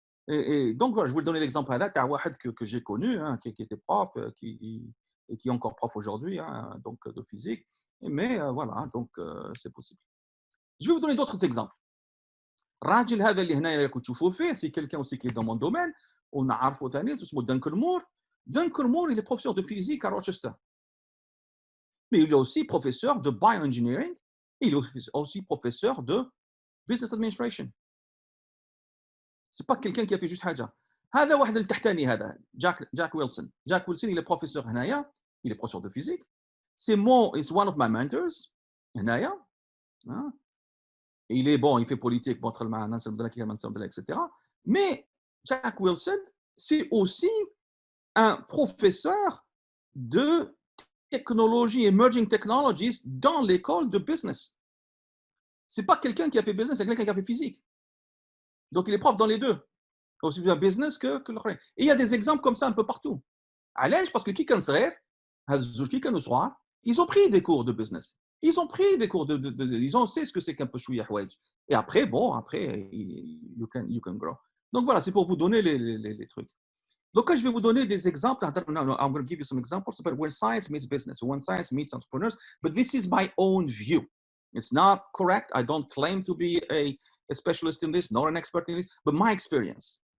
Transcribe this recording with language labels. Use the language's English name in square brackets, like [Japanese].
[French] Et donc, voilà, je vais vous donner l'exemple là, que j'ai connu, hein, qui était prof, qui est encore prof aujourd'hui, hein, donc de physique. Mais voilà, donc c'est possible. Je vais vous donner d'autres exemples. [Arabic] الراجل هذا اللي هنا كنت تشوفوا فيه, [French] c'est quelqu'un aussi qui est dans mon domaine, [Arabic] ونعرفه ثاني, اسمه دانكن مور. [French] دانكن مور, il est professeur de physique à Rochester. Mais il est aussi professeur de bioengineering. Il est aussi professeur de business administration. C'est pas quelqu'un qui a fait juste حاجة. [Arabic] هذا واحد التحتاني هذا, Jack Wilson. [French] Jack Wilson, il est professeur هنايا, il est professeur de physique. C'est [English] one of my mentors [French] هنايا. Il est bon, il fait politique, etc. Mais Jack Wilson, c'est aussi un professeur de technologie, emerging technologies dans l'école de business. C'est pas quelqu'un qui a fait business, c'est quelqu'un qui a fait physique. Donc il est prof dans les deux, aussi bien business que le reste. Et il y a des exemples comme ça un peu partout. [Arabic] علاش? [French] Parce que qui [Arabic] كان صغير, هاد الزوج كي كانوا صغار, [French] ils ont pris des cours de business. Ils ont pris des cours ils ont sait ce que c'est qu'un peu chouïa حوايج. Et après, [English] you can grow. [French] Donc voilà, c'est pour vous donner les trucs. Donc, je vais vous donner des exemples. [English] I'm going to give you some examples about when science meets business, when science meets entrepreneurs. But this is my own view. It's not correct. I don't claim to be a specialist in this, nor an expert in this, but my experience.